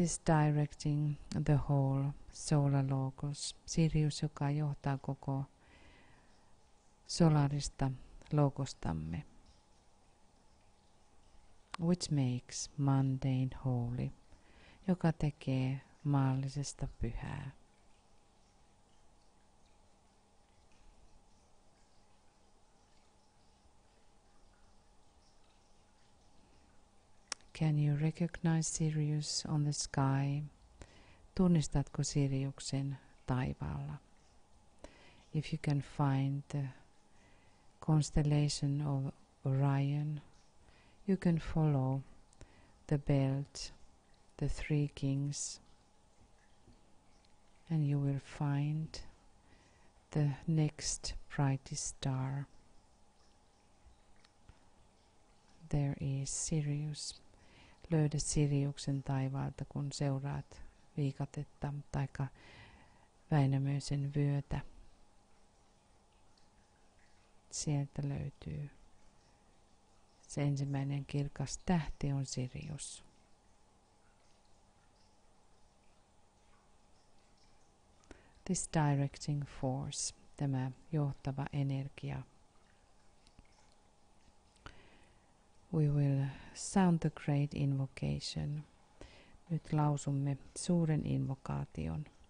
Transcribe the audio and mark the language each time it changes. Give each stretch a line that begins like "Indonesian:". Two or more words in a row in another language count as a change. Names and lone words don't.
English: is directing the whole solar logos. Sirius,
Finnish: joka johtaa koko solarista logostamme,
English: which makes mundane holy,
Finnish: joka tekee maallisesta pyhää.
English: Can you recognize Sirius on the sky?
Finnish: Tunnistatko Siriuksen taivaalla?
English: If you can find the constellation of Orion, you can follow the belt, the three kings, and you will find the next brightest star. There is Sirius.
Finnish: Löydä Siriuksen taivaalta, kun seuraat viikatetta taikka Väinämöisen vyötä. Sieltä löytyy se ensimmäinen kirkas tähti on Sirius.
English: This directing force,
Finnish: tämä johtava energia.
English: We will sound the great invocation.
Finnish: Nyt lausumme suuren invokaation.